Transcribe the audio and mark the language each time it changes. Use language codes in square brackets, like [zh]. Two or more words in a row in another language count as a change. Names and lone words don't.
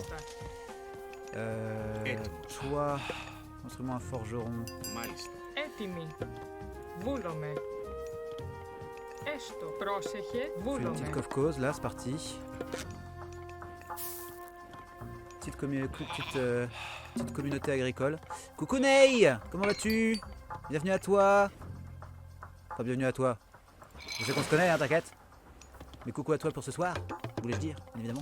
[el] Μάλιστα. [fr] Toi, construis-moi un forgeron. [el] Έτοιμη. Βούλομαι. Έστω. Πρόσεχε. [fr] Fais une petite [el] Βούλομαι. [fr] cove-cause, là, c'est parti. Petite communauté agricole. Coucou Ney, comment vas-tu? Bienvenue à toi. Enfin, bienvenue à toi. Je sais qu'on se connaît, hein, t'inquiète. Mais coucou à toi pour ce soir, voulais-je dire, bien évidemment.